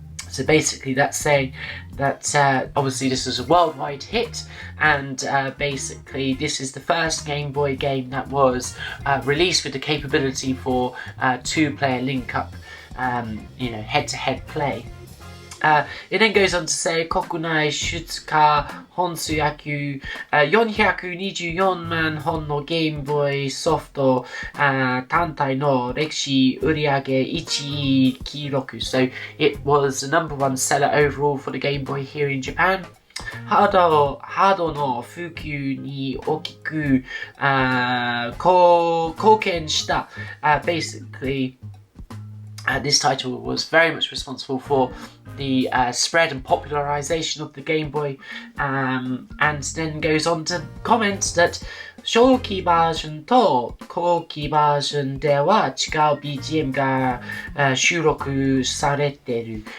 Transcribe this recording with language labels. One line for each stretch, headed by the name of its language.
English: So basically that's saying that obviously this was a worldwide hit and basically this is the first Game Boy game that was released with the capability for two-player link-up, head-to-head play. It then goes on to say,
Japanese: 国内出荷本数約424万本のゲームボーイソフト単体の歴史売上1位記録.
English: So it was the number one seller overall for the Game Boy here in Japan.
Japanese: ハードの普及に大きく貢献した.
English: Basically, this title was very much responsible for the spread and popularization of the Game Boy, and then goes on to comment that
Japanese: 初期バージョンと後期バージョンでは違う BGM が収録されている.